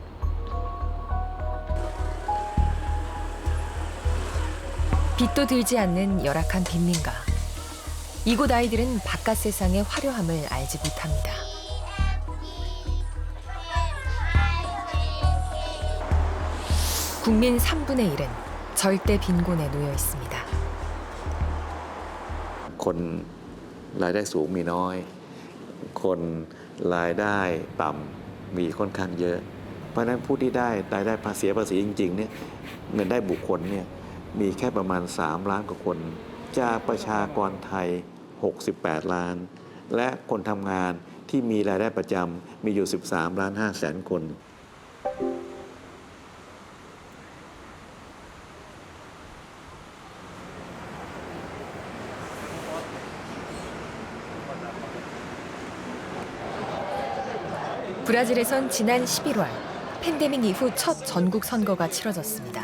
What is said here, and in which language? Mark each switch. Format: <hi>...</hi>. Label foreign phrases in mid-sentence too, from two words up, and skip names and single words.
<ko>빛도 들지 않는 열악한 빈민가. 이곳 아이들은 바깥 세상의 화려함을 알지 못합니다. 국민 3분의 1은 절대 빈곤에 놓여 있습니다.</ko> <th>คนรายได้สูงมีน้อยคนรายได้ต่ำมีค่อนข้างเยอะเพราะฉะนั้นผู้ที่ได้รายได้ภาษีจริงๆเนี่ยเงินได้บุคคลเนี่ยมีแค่ประมาณ3ล้านกว่าคนจากประชากรไทย68ล้านและคนทำงานที่มีรายได้ประจำมีอยู่13ล้าน5แสนคน</th> <ko>브라질에선 지난 11월 팬데믹 이후 첫 전국 선거가 치러졌습니다.</ko>